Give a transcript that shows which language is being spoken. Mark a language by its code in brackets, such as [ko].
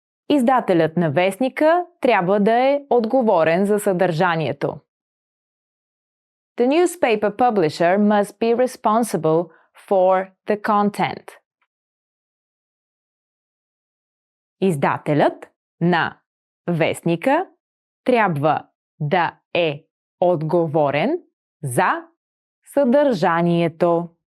[bg] Издателят на вестника трябва да е отговорен за съдържанието. [en] The newspaper publisher must be responsible for the content. [bg] Издателят на вестника трябва да е отговорен за съдържанието.